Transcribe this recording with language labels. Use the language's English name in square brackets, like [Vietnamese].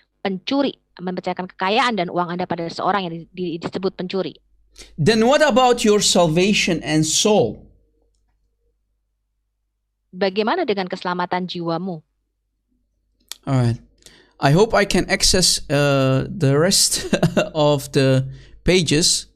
[Indonesian] pencuri, mempercayakan kekayaan dan uang Anda pada seseorang yang disebut pencuri. [English] Then what about your salvation and soul? [Indonesian] Bagaimana dengan keselamatan jiwamu? [English] All right. I hope I can access the rest of the pages.